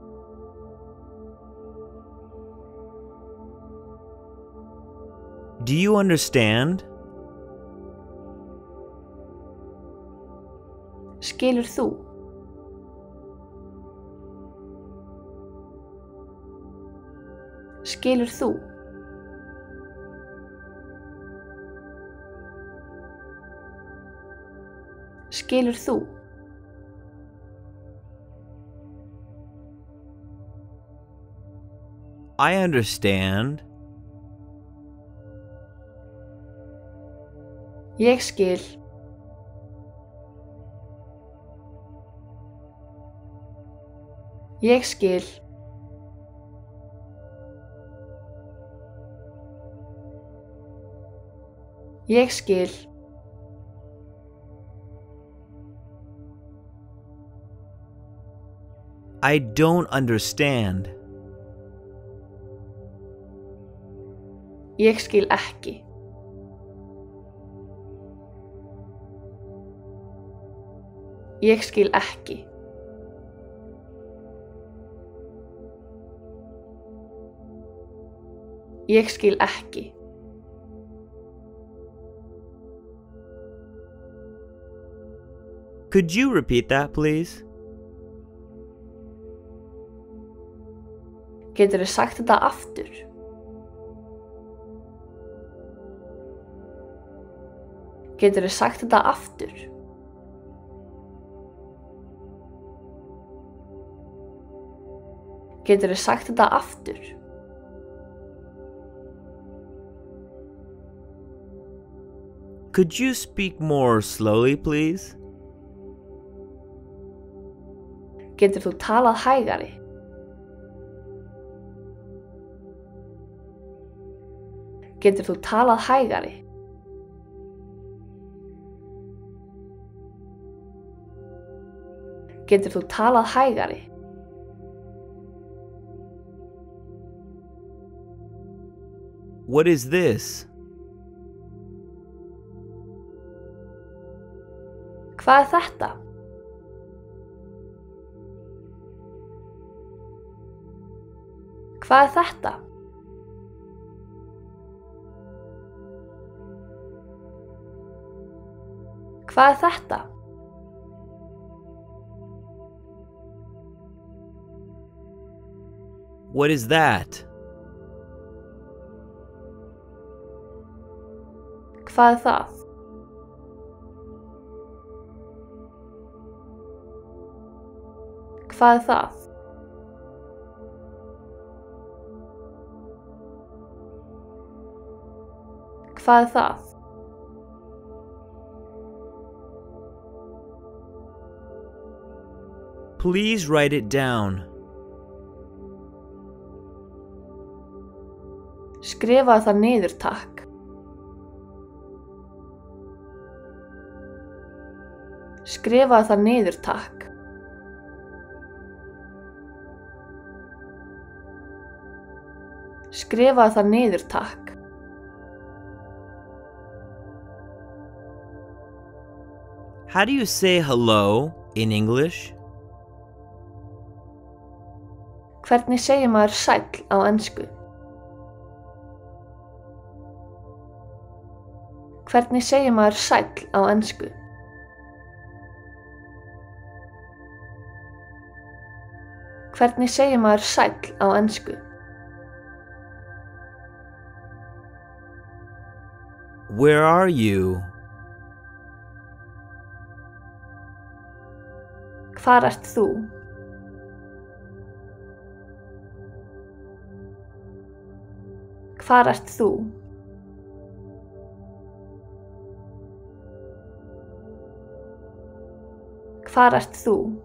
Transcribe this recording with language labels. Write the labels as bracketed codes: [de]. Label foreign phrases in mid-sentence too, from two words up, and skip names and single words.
[en] Do you understand? [is] Skilur þú? Skilur þú? Skilur þú? [en] I understand. [is] Ég skil. Ég skil. Ég skil. [en] I don't understand. [is] Ég skil ekki. Ég skil ekki. Ég skil ekki. [en] Could you repeat that, please? [is] Geturðu sagt þetta aftur? Geturðu sagt þetta aftur? Geturðu sagt þetta aftur? [en] Could you speak more slowly, please? [is] Getur þú talað hægari? Getur þú talað hægari? Getur þú talað hægari? [en] What is this? [is] Hvað þetta? Hvað þetta? Hvað þetta? [en] What is that? [is] Hvað það? Hvað það? Hvað það? [en] Please write it down. [is] Skrifaðu það niður, takk. Skrifaðu það niður, takk. Skrifaðu það niður, takk. [en] How do you say hello in English? [is] Hvernig segir maður sæll á ensku? Hvernig segir maður sæll á ensku? Hvernig segir maður sæll á ensku? [en] Where are you? [is] Hvar ert þú? Hvar ert þú? Hvar ert þú?